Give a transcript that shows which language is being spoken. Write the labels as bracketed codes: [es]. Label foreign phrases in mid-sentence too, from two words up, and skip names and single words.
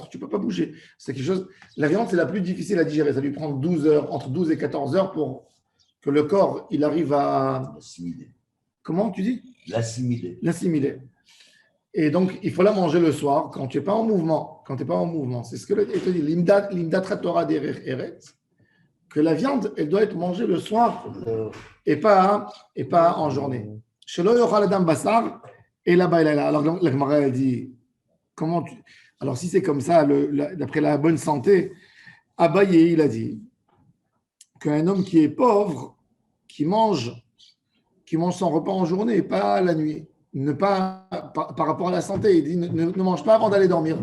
[fr] Tu ne peux pas bouger. C'est quelque chose. La viande, c'est la plus difficile à digérer. Ça lui prend 12 heures, entre 12 et 14 heures pour que le corps, il arrive à… L'assimiler. Comment tu dis? L'assimiler. Et donc, il faut la manger le soir quand tu n'es pas en mouvement. Quand tu n'es pas en mouvement. C'est ce que il te dit. [he] ללמדך תורה דרך ארץ. [fr] Que la viande, elle doit être mangée le soir et pas en journée. [he] שלא יאכל אדם בשר [fr] et là-bas, alors la Gemara, elle dit, comment tu… Alors, si c'est comme ça, d'après la bonne santé, Abaye, il a dit qu'un homme qui est pauvre, qui mange son repas en journée, pas la nuit, par rapport à la santé, il dit ne mange pas avant d'aller dormir.